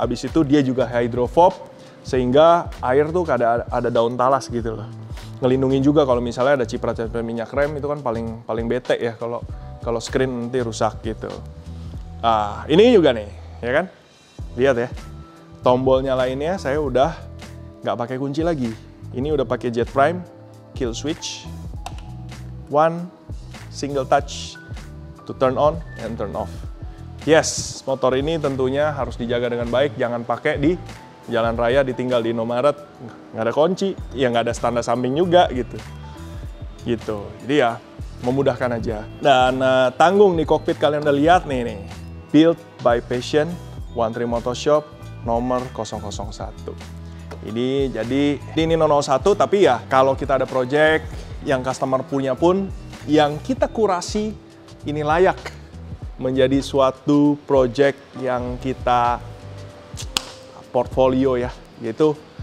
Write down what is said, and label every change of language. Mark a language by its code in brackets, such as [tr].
[id] Habis itu dia juga hydrophob, sehingga air tuh ada daun talas gitu loh. Ngelindungin juga kalau misalnya ada ciprat-ciprat minyak rem, itu kan paling bete ya kalau screen nanti rusak gitu. Ini juga nih, ya kan? Lihat ya, tombol nyalainnya saya udah nggak pakai kunci lagi. Ini udah pakai [en] Jet Prime kill switch, one single touch to turn on and turn off. [id] Yes, motor ini tentunya harus dijaga dengan baik, jangan pakai di jalan raya ditinggal di Indomaret, nggak ada kunci, ya nggak ada tanda samping juga gitu. Jadi ya memudahkan aja. Dan tanggung di kokpit kalian udah lihat nih. Built by Passion, One Tree Motorshop, nomor 001. Ini jadi, ini 001, tapi ya kalau kita ada project yang customer punya pun, yang kita kurasi, ini layak menjadi suatu project yang kita portfolio ya, gitu.